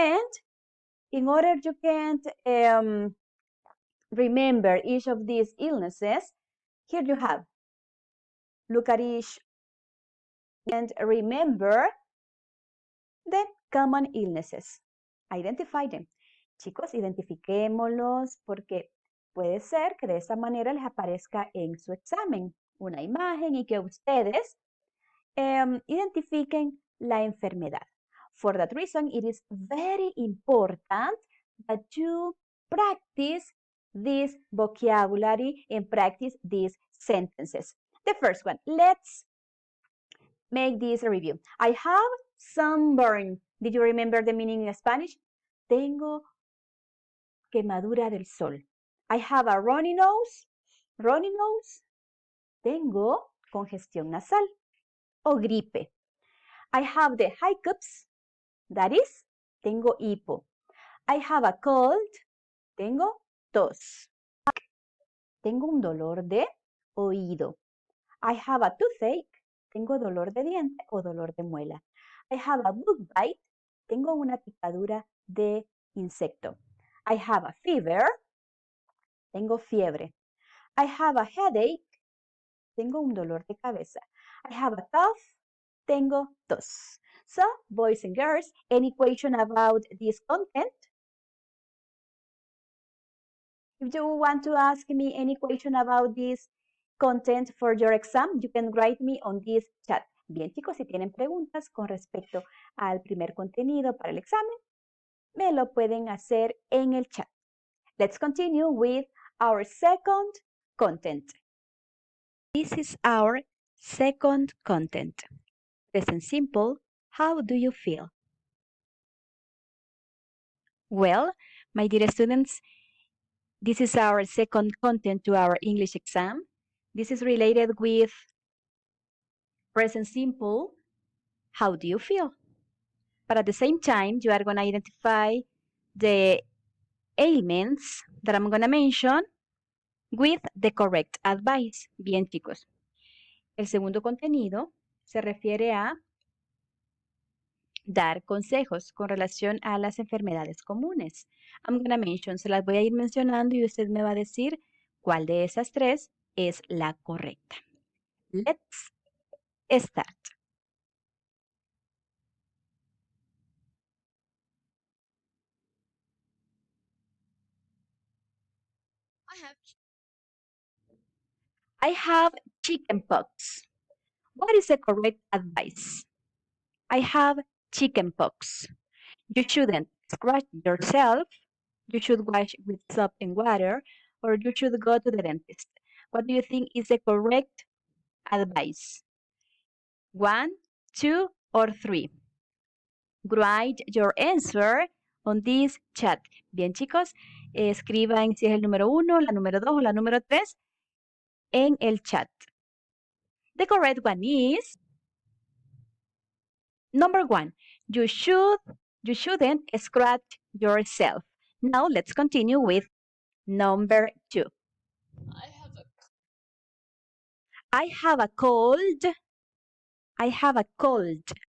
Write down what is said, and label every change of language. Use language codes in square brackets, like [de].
[en] And in order you can remember each of these illnesses, here you have, look at each and remember the common illnesses. Identify them. [es] Chicos, identifiquémoslos porque puede ser que de esta manera les aparezca en su examen una imagen y que ustedes identifiquen la enfermedad. [en] For that reason, it is very important that you practice this vocabulary and practice these sentences. The first one, let's make this a review. I have sunburn. Did you remember the meaning in Spanish? [es] Tengo quemadura del sol. [en] I have a runny nose. Runny nose. [es] Tengo congestión nasal o gripe. [en] I have the hiccups. That is, [es] tengo hipo. [en] I have a cold. [es] Tengo tos. Tengo un dolor de oído. [en] I have a toothache. [es] Tengo dolor de diente o dolor de muela. [en] I have a bug bite. [es] Tengo una picadura de insecto. [en] I have a fever. [es] Tengo fiebre. [en] I have a headache. [es] Tengo un dolor de cabeza. [en] I have a cough. [es] Tengo tos. [en] So, boys and girls, any question about this content? If you want to ask me any question about this content for your exam, you can write me on this chat. [es] Bien, chicos, si tienen preguntas con respecto al primer contenido para el examen, me lo pueden hacer en el chat. [en] Let's continue with our second content. This is our second content. Present simple, how do you feel? Well, my dear students, this is our second content to our English exam. This is related with present simple. How do you feel? But at the same time, you are going to identify the ailments that I'm going to mention with the correct advice. [es] Bien, chicos. El segundo contenido se refiere a dar consejos con relación a las enfermedades comunes. [en] I'm gonna mention, [es] se las voy a ir mencionando y usted me va a decir cuál de esas tres es la correcta. [en] Let's start. I have chicken pox. What is the correct advice? I have chicken pox. You shouldn't scratch yourself. You should wash with soap and water, or you should go to the dentist. What do you think is the correct advice? 1, 2, or 3? Write your answer on this chat. [es] Bien, chicos, escriban si es el número 1, la número 2 o la número 3 en el chat. [en] The correct one is number 1. You shouldn't scratch yourself. Now let's continue with number 2. I have a cold. I have a cold.